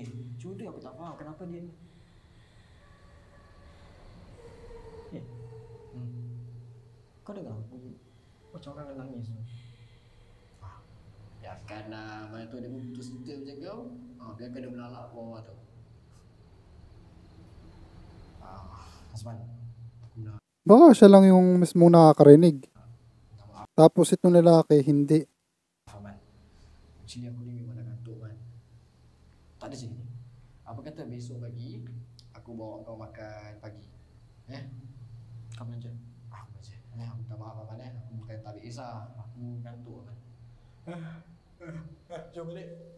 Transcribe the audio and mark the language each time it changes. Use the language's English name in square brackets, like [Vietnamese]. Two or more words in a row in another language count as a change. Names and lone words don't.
[Malay] Cuma tu aku tak faham kenapa dia Kau dengar? Macam orang nak nangis. Biarkan lah, mana tu dia putus cinta macam kau. Biarkan dia melalak bawah tu. Asman, aku nak. [Filipino] Baka siya lang yung mismo nakakarinig. Tapos itong lalaki, hindi. [Malay] Man, actually aku ni memang dah kantuk Man. Tak ada sini. Apa kata besok pagi aku bawa kau makan pagi. Kau belanja? Aku belanja. Aku minta maaf Man. Aku bukan tak ambil kisah. Aku kantuk Man. Jom balik.